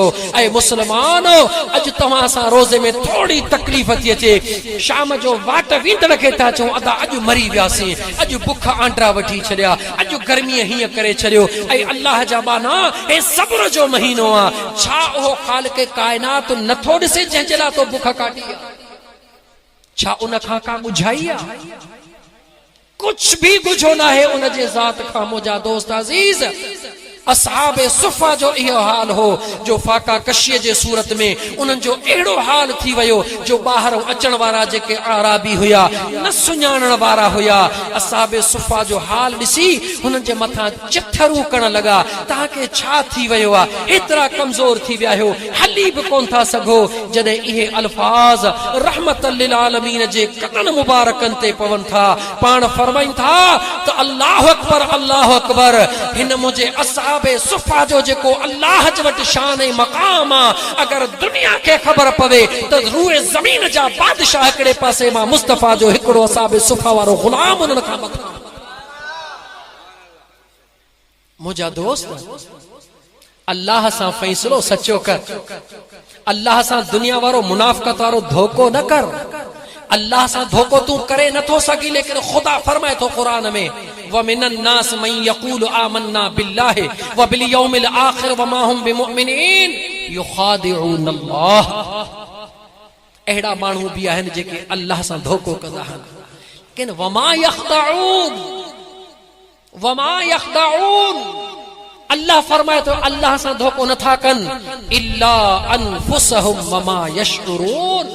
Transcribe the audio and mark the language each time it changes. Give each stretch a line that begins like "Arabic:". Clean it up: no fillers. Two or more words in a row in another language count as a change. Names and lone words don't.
Sindhi: ऐं मुस्लमानो अॼु तव्हां सां रोज़े में थोड़ी तकलीफ़ थी अचे, शाम जो वाट वींदड़ खे था चऊं अदा अॼु मरी वियासीं, अॼु बुख आंड्रा वठी छॾिया, अॼु गर्मीअ हीअं करे छॾियो। ऐं अल्लाह जा बाना हे सब्र जो महीनो आहे, छा उहो ख़ालिक़ काइनात नथो ॾिसे जंहिंजे लाइ तो बुख काटी आहे? छा उन खां का ॻुझाई आहे? कुछ भी गुझो ना है उन जे ज़ात खां। मुंहिंजा दोस्त अज़ीज़, असहाबे सुफ़ा जो इहो हाल हो जो फाका कशीअ जे सूरत में उन्हनि जो अहिड़ो हाल थी वियो जो ॿाहिरों अचण वारा जेके आराबी हुया न सुञाणण वारा हुया, असहाबे सुफ़ा जो हाल ॾिसी हुननि जे मथां चिथरूं करण लॻा, तव्हांखे छा थी वियो आहे, एतिरा कमज़ोर थी विया आहियो, हली बि कोन था सघो। जॾहिं इहे अल्फाज रहमतल लिल आलमीन जे कननि मुबारकनि ते पवनि था, पाण फरमाइनि था त
Arabic: الله أكبر,
Sindhi: हिन मुंहिंजे असहाब सुफ़ा जो जेको अल्लाह जे वटि शान ऐं मक़ाम आहे, अगर दुनिया खे ख़बर पवे त रूए ज़मीन जा बादशाह हिकिड़े पासे मां मुस्तफ़ा जो हिकिड़ो असहाबे सुफ़ा वारो गुलाम उन्हनि खां मथां। मुंहिंजा दोस्त, अल्लाह सां फ़ैसिलो सचो कर, अल्लाह सां दुनिया वारो मुनाफ़क़त वारो धोखो न कर। अल्लाह सां धोखो तू करे नथो सघी, लेकिन खुदा फरमाए थो क़ुरान में
Arabic: ومن الناس من يقول آمنا بالله وباليوم الآخر وما هم بمؤمنين يخادعون الله.
Sindhi: अहिड़ा माण्हू बि आहिनि जेके अल्लाह सां धोखो कंदा आहिनि, लेकिन
Arabic: وما يخدعون
Sindhi: अल्लाह फरमाए तो अल्लाह सां धोखो नथा कनि
Arabic: إلا أنفسهم وما يشعرون.